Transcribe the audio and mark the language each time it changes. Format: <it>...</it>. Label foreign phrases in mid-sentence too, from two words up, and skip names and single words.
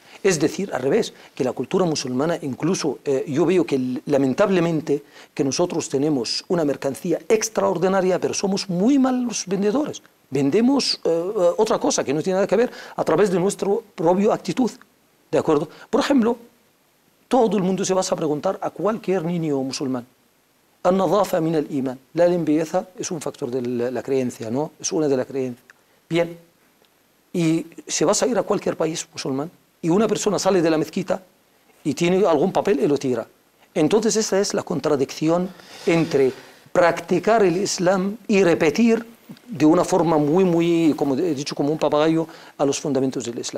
<es>Es decir, al revés, que la cultura musulmana, incluso yo veo que lamentablemente que nosotros tenemos una mercancía extraordinaria, pero somos muy malos vendedores. Vendemos otra cosa que no tiene nada que ver a través de nuestra propia actitud. ¿De acuerdo? Por ejemplo, todo el mundo se va a preguntar a cualquier niño musulmán.</es> <ar>النظافة من الإيمان.</ar> <es>La limpieza es un factor de la creencia, ¿no? Es una de las creencias. Bien. Y se vas a ir a cualquier país musulmán y una persona sale de la mezquita y tiene algún papel y lo tira. Entonces esa es la contradicción entre practicar el Islam y repetir de una forma muy, como he dicho, como un papagayo a los fundamentos del Islam.</es>